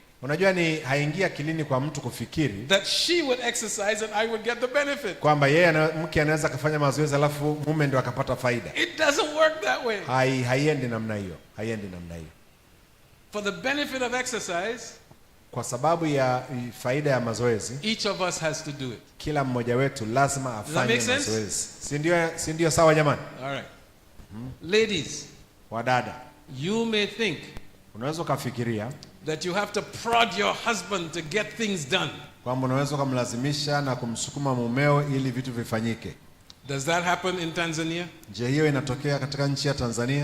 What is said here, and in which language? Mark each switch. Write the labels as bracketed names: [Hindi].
[Swahili] unajua ni haingia kilini kwa mtu kufikiri [English] that she would exercise and I would get the benefit. [Swahili] Kwamba yeye mke anaweza kufanya mazoezi alafu mume ndio akapata faida. [English] It doesn't work that way. [Swahili] Haiendi namna hiyo. Haiendi namna hiyo. [English] For the benefit of exercise, [Swahili] kwa sababu ya faida ya mazoezi, [English] each of us has to do it. [Swahili] Kila mmoja wetu lazima afanye mazoezi. Si ndio sawa jamani? [English] All right. Ladies, [Swahili] wadada, [English] you may think, [Swahili] unaweza kufikiria [English] that you have to prod your husband to get things done. [Swahili] Kwamba unaweza kumlazimisha na kumsukuma mumeo ili vitu vifanyike. [English] Does that happen in Tanzania? [Swahili] Je, hiyo inatokea katika nchi ya Tanzania?